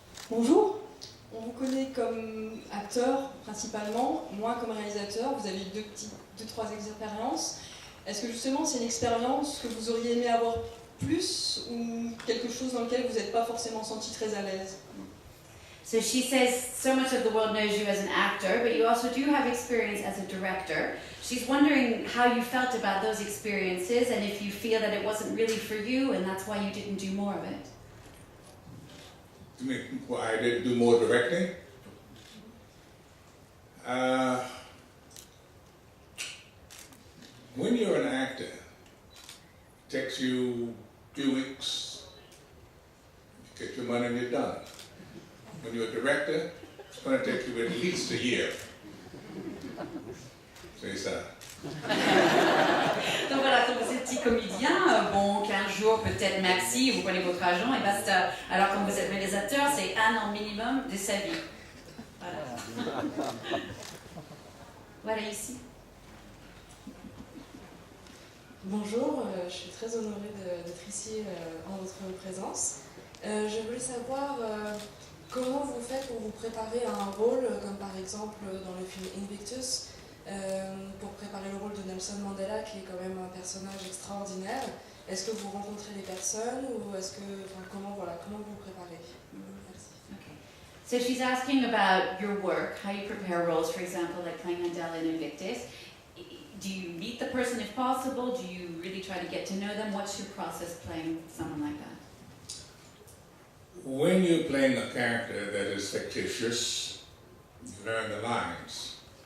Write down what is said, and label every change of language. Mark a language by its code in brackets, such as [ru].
[fr] Bonjour. On vous connaît comme acteur principalement, moi comme réalisateur. Vous avez eu deux, trois expériences. Est-ce que justement c'est une expérience que vous auriez aimé avoir plus ou quelque chose dans lequel vous n'êtes pas forcément senti très à l'aise? [en] So she says so much of the world knows you as an actor, but you also do have experience as a director. She's wondering how you felt about those experiences and if you feel that it wasn't really for you and that's why you didn't do more of it. You mean why I didn't do more directing? When you're an actor, it takes you a few weeks, you get your money and you're done. When you're a director, it's going to take you at least a year. [fr] C'est ça. Donc voilà, quand vous êtes petit comédien, bon, 15 jours, peut-être maxi, vous prenez votre argent et basta. Alors quand vous êtes réalisateur, c'est 1 an minimum de sa vie. Voilà. Voilà ici. Bonjour, je suis très honorée d'être ici en votre présence. Je voulais savoir comment vous faites pour vous préparer à un rôle, comme par exemple dans le film Invictus, pour préparer le rôle de Nelson Mandela, qui est quand même un personnage extraordinaire. Est-ce que vous rencontrez les personnes ou est-ce que, comment vous vous préparez? Merci. [en] Okay. So she's asking about your work, how you prepare roles, for example, like playing Mandela in Invictus. Do you meet the person if possible? Do you really try to get to know them? What's your process playing someone like that? When you're playing a character that is fictitious, you learn the lines.